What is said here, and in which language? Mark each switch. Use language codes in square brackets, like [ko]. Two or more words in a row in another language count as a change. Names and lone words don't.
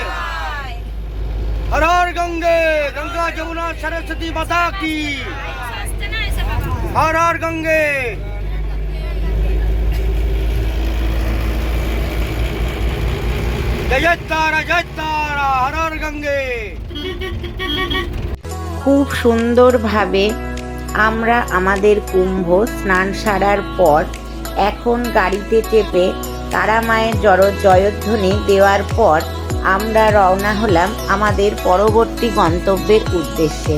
[hi] हर हर गंगे, गंगा जमुना सरस्वती माता की। हर हर गंगे। जय तारा, जय तारा, हर हर गंगे। [bn] খুব সুন্দরভাবে আমরা আমাদের কুম্ভ স্নান সারার পর এখন গাড়িতে চেপে তারা মায়ের জয়ধ্বনি দেওয়ার পর আমরা রওনা হলাম আমাদের পরবর্তী গন্তব্যের উদ্দেশ্যে।